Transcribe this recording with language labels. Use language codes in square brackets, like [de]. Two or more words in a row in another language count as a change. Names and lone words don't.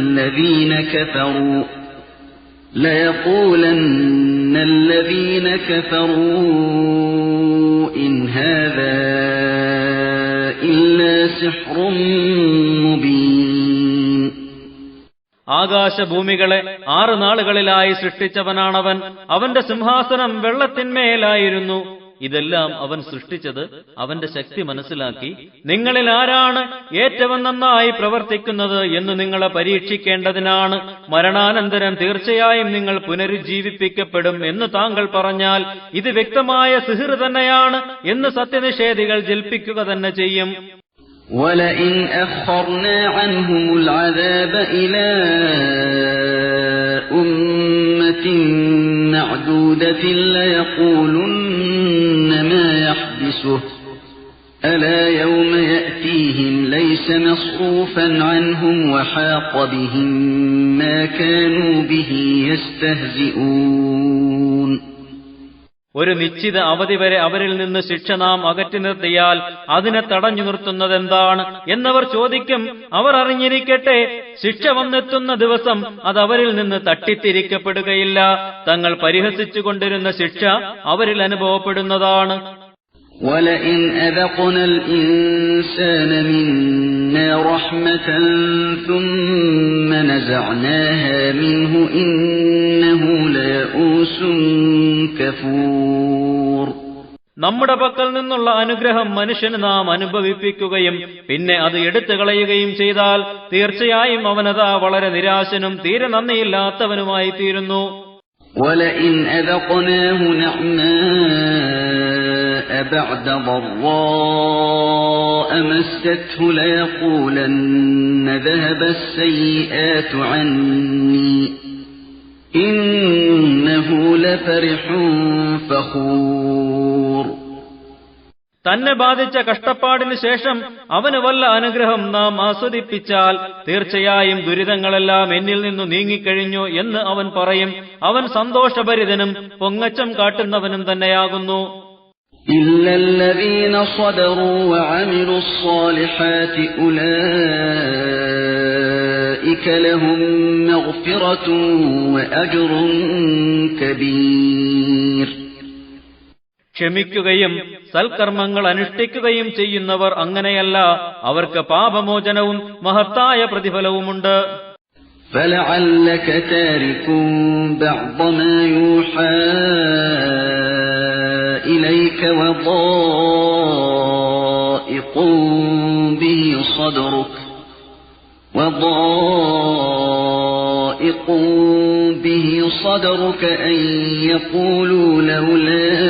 [ar] الَّذِينَ كَفَرُوا إِنْ هَذَا إِلَّا سِحْرٌ مُبِينٌ. [ml] ആകാശഭൂമികളെ 6 നാളുകളിലായി സൃഷ്ടിച്ചവനാണവൻ. അവന്റെ സിംഹാസനം വെള്ളത്തിന്മേലായിരുന്നു. ഇതെല്ലാം അവൻ സൃഷ്ടിച്ചത് അവന്റെ ശക്തി മനസ്സിലാക്കി നിങ്ങളിൽ ആരാണ് ഏറ്റവും നന്നായി പ്രവർത്തിക്കുന്നത് എന്ന് നിങ്ങളെ പരീക്ഷിക്കേണ്ടതിനാണ്. മരണാനന്തരം തീർച്ചയായും നിങ്ങൾ പുനരുജ്ജീവിപ്പിക്കപ്പെടും എന്ന് താങ്കൾ പറഞ്ഞാൽ ഇത് വ്യക്തമായ സിഹ്ർ തന്നെയാണ് എന്ന് സത്യനിഷേധികൾ ജൽപ്പിക്കുക തന്നെ ചെയ്യും. [ar] وَلَئِنْ أَخَّرْنَا عَنْهُمُ الْعَذَابَ إِلَى أُمَّةٍ أيامات معدودة ليقولن ما يحبسه ألا يوم يأتيهم ليس مصروفا عنهم وحاق بهم ما كانوا به يستهزئون. [ml] ഒരു നിശ്ചിത അവധി വരെ അവരിൽ നിന്ന് ശിക്ഷ നാം അകറ്റി നിർത്തിയാൽ അതിനെ തടഞ്ഞു നിർത്തുന്നതെന്താണ് എന്നവർ ചോദിക്കും. അവർ അറിഞ്ഞിരിക്കട്ടെ, ശിക്ഷ വന്നെത്തുന്ന ദിവസം അത് അവരിൽ നിന്ന് തട്ടിത്തിരിക്കപ്പെടുകയില്ല. തങ്ങൾ പരിഹസിച്ചുകൊണ്ടിരുന്ന ശിക്ഷ അവരിൽ അനുഭവപ്പെടുന്നതാണ്. [ar] وَلَئِنْ أَذَقْنَا الْإِنسَانَ مِنَّا رَحْمَةً ثُمَّ نَزَعْنَاهَا مِنْهُ إِنَّهُ لَيَئُوسٌ كَفُورٌ. [ml] നമ്മുടെ പക്കൽ നിന്നുള്ള അനുഗ്രഹം മനുഷ്യന് നാം അനുഭവിപ്പിക്കുകയും പിന്നെ അത് എടുത്തു കളയുകയും ചെയ്താൽ തീർച്ചയായും അവനതാ വളരെ നിരാശനും തീരെ നന്ദിയില്ലാത്തവനുമായി തീരുന്നു. [ar] وَلَئِنْ أَذَقْنَاهُ نَعْمَاءَ بَعْدَ ضَرَّاءَ مَسَّتْهُ لَيَقُولَنَّ ذَهَبَ السَّيِّئَاتُ عَنِّي إِنَّهُ لَفَرِحٌ فَخُورٌ. [ml] തന്നെ ബാധിച്ച കഷ്ടപ്പാടിന് ശേഷം അവന് വല്ല അനുഗ്രഹം നാം ആസ്വദിപ്പിച്ചാൽ തീർച്ചയായും ദുരിതങ്ങളെല്ലാം എന്നിൽ നിന്നു നീങ്ങിക്കഴിഞ്ഞു എന്ന് അവൻ പറയും. അവൻ സന്തോഷഭരിതനും പൊങ്ങച്ചം കാട്ടുന്നവനും തന്നെയാകുന്നു. [ar] إِلَّا الَّذِينَ صَبَرُوا وَعَمِلُوا الصَّالِحَاتِ أُولَئِكَ لَهُم مَّغْفِرَةٌ وَأَجْرٌ كَبِيرٌ. [ml] ക്ഷമിക്കുകയും സൽക്കർമ്മങ്ങൾ അനുഷ്ഠിക്കുകയും ചെയ്യുന്നവർ അങ്ങനെയല്ല, അവർക്ക് പാപമോചനവും മഹത്തായ പ്രതിഫലവുമുണ്ട്. [ar] فَلَعَلَّكَ تَارِكٌ بَعْضَ مَا يُوحَى إِلَيْكَ وَضَائِقٌ به صدرك أن يقولوا لولا